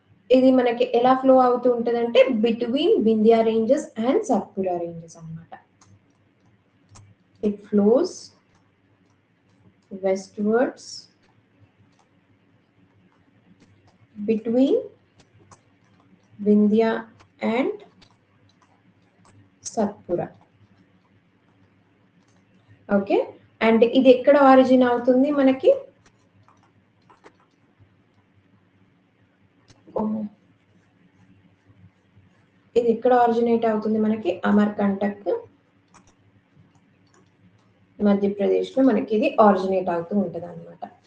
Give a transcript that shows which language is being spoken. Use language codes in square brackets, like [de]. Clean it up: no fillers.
[te] ఇది మనకి ఎలా ఫ్లో అవుతూ ఉంటది అంటే between Vindhya ranges and Satpura ranges అన్నమాట. [en] It flows westwards between Vindhya and Satpura. [te] Okay, and ఇది ఎక్కడ ఆరిజిన్ అవుతుంది మనకి ఇది ఎక్కడ ఆరిజినేట్ అవుతుంది మనకి అమర్కంటక్ మధ్యప్రదేశ్ లో మనకి ఇది ఆరిజినేట్ అవుతూ ఉంటది అనమాట.